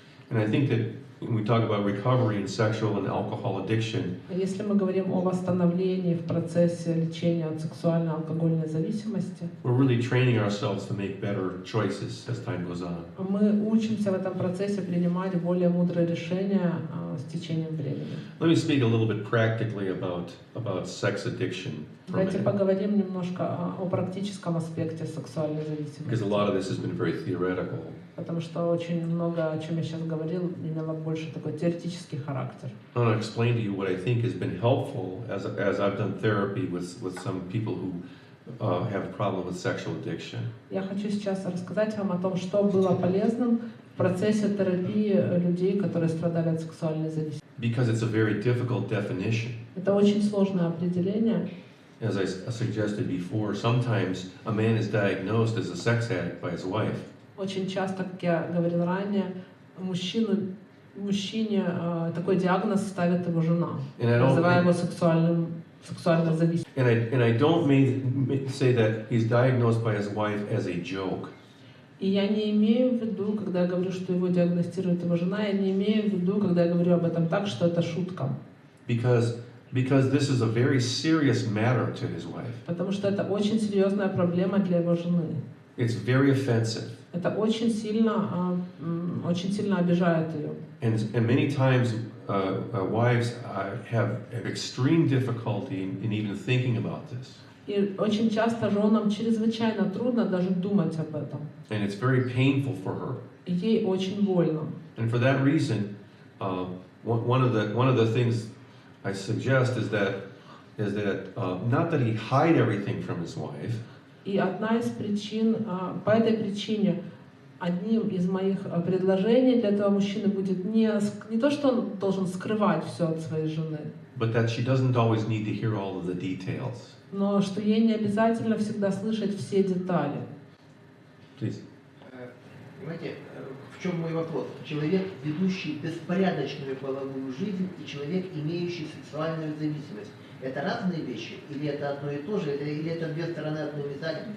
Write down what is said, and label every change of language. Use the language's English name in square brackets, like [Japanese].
[English] And I think that when we talk about recovery in sexual and alcohol addiction, [Russian] Если мы говорим о восстановлении в процессе лечения от сексуальной и алкогольной зависимости, [English] we're really training ourselves to make better choices as time goes on. [Russian] мы учимся в этом процессе принимать более мудрые решения с течением времени. [English] Let me speak a little bit practically about sex addiction for a [Russian] Давайте [English] minute, [Russian] поговорим немножко о практическом аспекте сексуальной [English] because a lot of this has been very theoretical. [Russian] Потому что очень много, о чем я сейчас говорил, имело больше такой теоретический характер. [English] I want to explain to you what I think has been helpful as I've done therapy with some people who have a problem with sexual addiction. [Russian] Я хочу сейчас рассказать вам о том, что было полезным в процессе терапии людей, которые страдали от сексуальной зависимости. [English] Because it's a very difficult definition. [Russian] Это очень сложное определение. [English] As I suggested before, sometimes a man is diagnosed as a sex addict by his wife. [Russian] Очень часто, как я говорил ранее, мужчине такой диагноз ставит его жена, называя его сексуально зависимым. [English] And I don't say that he's diagnosed by his wife as a joke. [Russian] И я не имею в виду, когда я говорю, что его диагностирует его жена, я не имею в виду, когда я говорю об этом так, что это шутка. [English] Because this is a very serious matter to his wife. [Russian] Потому что это очень серьезная проблема для его жены. [English] It's very offensive. [Russian] Это очень сильно обижает ее. [English] And many times wives have extreme difficulty in even thinking about this. [Russian] И очень часто женам чрезвычайно трудно даже думать об этом. [English] And it's very painful for her. [Russian] И ей очень больно. [English] And for that reason, one of the things I suggest is that not that he hide everything from his wife. [Russian] И одна из причин, по этой причине, одним из моих предложений для этого мужчины будет не то, что он должен скрывать все от своей жены, [English] But that she doesn't always need to hear all of the details. [Russian] но что ей не обязательно всегда слышать все детали. [English] Please. [Russian] Понимаете, в чем мой вопрос? Человек, ведущий беспорядочную половую жизнь, и человек, имеющий сексуальную зависимость. Это разные вещи? Или это одно и то же? Или это две стороны одной медали?